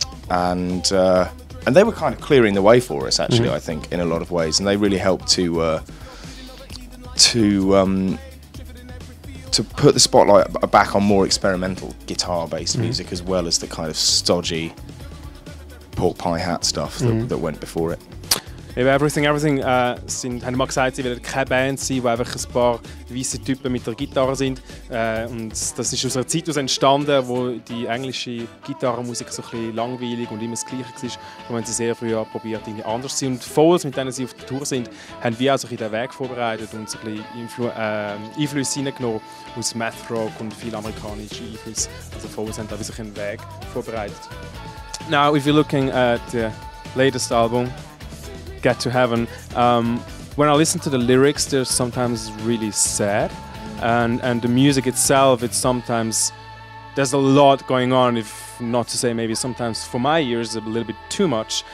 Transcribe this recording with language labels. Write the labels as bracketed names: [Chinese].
[English] And they were kind of clearing the way for us, actually, I think, in a lot of ways, and they really helped to put the spotlight back on more experimental guitar-based music, as well as the kind of stodgy pork pie hat stuff that went before it. [German] Eben Everything haben mal gesagt, sie wollen keine Band sein, wo einfach ein paar weisse Typen mit der Gitarre sind. Und das ist aus einer Zeit entstanden, wo die englische Gitarrenmusik so ein bisschen langweilig und immer das Gleiche war. Da haben sie sehr früh probiert, irgendwie anders zu sein. Und die Foles, mit denen sie auf der Tour sind, haben wir auch so ein bisschen den Weg vorbereitet und so ein bisschen Einflüsse reingenommen aus Math Rock und viel amerikanische Einflüsse. Also Foles haben da wie sich einen Weg vorbereitet. [English] Now, if you're looking at the latest album, Get to Heaven, when I listen to the lyrics, they're sometimes really sad, and the music itself, it's sometimes there's a lot going on. If not to say maybe sometimes for my ears a little bit too much.